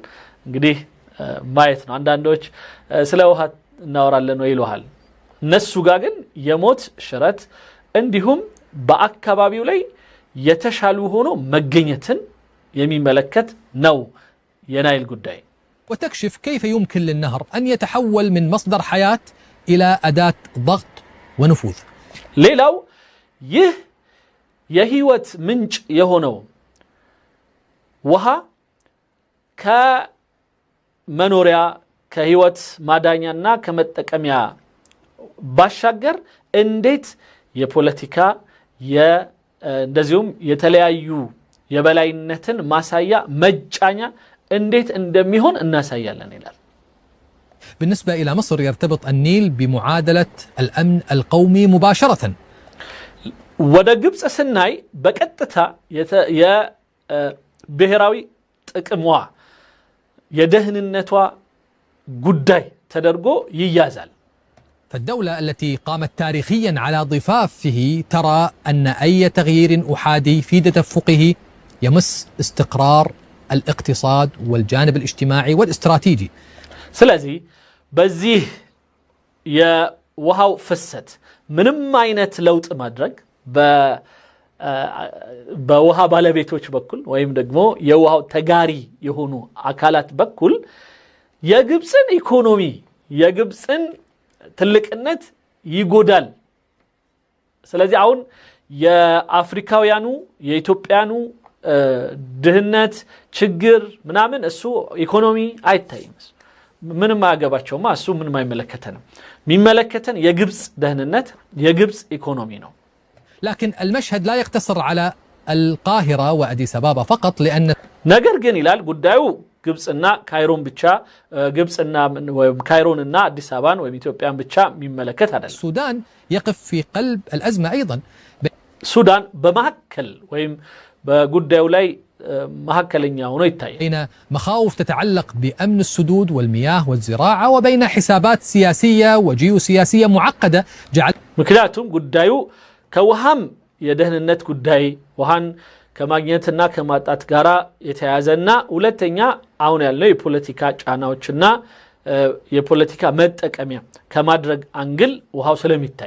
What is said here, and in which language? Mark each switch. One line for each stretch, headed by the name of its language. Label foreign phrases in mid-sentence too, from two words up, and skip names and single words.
Amharic: እንግዲህ ማየት ነው። አንዳንዶች ስለ ውሃ እናወራለን ወይ ይሉሃል። እነሱ ጋር ግን የሞት ሽረት እንዲሁም በአካባቢው ላይ የተሻሉ ሆኖ መገኘትን የሚመለከት ነው የናይል ጉዳይ።
Arabic: وتكشف كيف يمكن للنهر أن يتحول من مصدر حياة إلى أداة ضغط ونفوذ.
Amharic: ሌላው ይህ የህይወት ምንጭ የሆነው ውሃ ከመኖሪያ ከህይወት ማዳኛና ከመጠቀሚያ ባሻገር እንዴት የፖለቲካ እንደዚሁም የተለያዩ የበላይነትን ማሳያ መጫኛ እንዴት እንደሚሆን እናሳያለን ይላል።
Arabic: بالنسبة إلى مصر يرتبط النيل بمعادلة الأمن القومي مباشرة.
Amharic: ወደ ግብጽ ስናይ በቀጥታ የብሔራዊ ጥቅሟ የደህንነቷ ጉዳይ ተደርጎ ይያዛል።
Arabic: فالدولة التي قامت تاريخيا على ضفافه ترى أن أي تغيير أحادي في تدفقه يمس استقرار الاقتصاد والجانب الاجتماعي والاستراتيجي.
Amharic: ስለዚህ በዚህ የውሃው ፍሰት ምንም አይነት ለውጥ ማድረግ በውሃ ባለቤቶች በኩል ወይም ደግሞ የውሃው ተጋሪ የሆኑ አካላት በኩል የግብጽን ኢኮኖሚ የግብጽን ትልቅነት ይጎዳል። ስለዚህ አሁን የአፍሪካውያኑ የኢትዮጵያኑ ድህነት ችግር ምናምን እሱ ኢኮኖሚ አይታይም። ምንም አያገባቸውማ። እሱ ምንም አይመለከተንም። የሚመለከተን የግብጽ ደህንነት የግብጽ ኢኮኖሚ ነው።
Arabic: لكن المشهد لا يقتصر على القاهرة وأديس أبابا فقط لأن
Amharic: ነገር ግን ይላል ጉዳዩ ግብጽና ካይሮን ብቻ ግብጽና ወይም ካይሮንና አዲስ አበባን ወይም ኢትዮጵያን ብቻ የሚመለከት አይደለም።
Arabic: السودان يقف في قلب الأزمة أيضا.
Amharic: ሱዳን በመሐከል ወይም በጉዳዩ ላይ መሐከለኛ ሆኖ ይታያል።
Arabic: بين مخاوف تتعلق بأمن السدود والمياه والزراعة وبين حسابات سياسية وجيوسياسية معقدة
Amharic: ምክንያቱም ጉዳዩ ከውሃም የደህንነት ጉዳይ ውሃን ከማግኘትና ከማጣት ጋራ የተያያዘና ሁለተኛ አሁን ያለው የፖለቲካ ጫናዎችና የፖለቲካ መጠቀሚያ ከማድረግ አንግል ውሃው ስለሚታይ